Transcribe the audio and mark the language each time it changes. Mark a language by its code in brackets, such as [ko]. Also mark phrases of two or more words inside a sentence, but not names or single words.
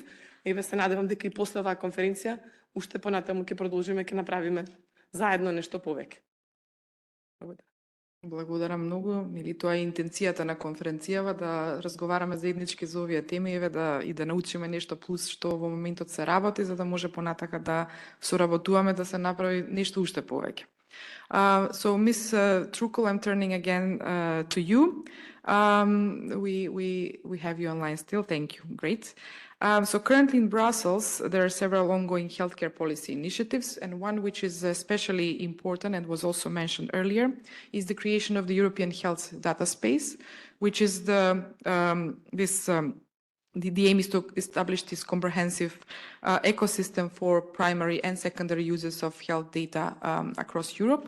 [mk] Еве се надевам дека и после оваа конференција уште понатаму ќе продолжиме, ќе направиме заедно нешто повеќе. Благодарам многу. Или тоа е интенцијата на конференцијава, да разговараме заеднички за овие теми, еве да научиме нешто плюс што во моментот се работи, за да може понатака да соработуваме, да се направи нешто уште повеќе. [en] So Ms. Trukel, I'm turning again to you. We have you online still. Thank you. Great. So currently in Brussels, there are several ongoing healthcare policy initiatives, and one which is especially important and was also mentioned earlier is the creation of the European Health Data Space, which is the aim is to establish this comprehensive ecosystem for primary and secondary uses of health data across Europe.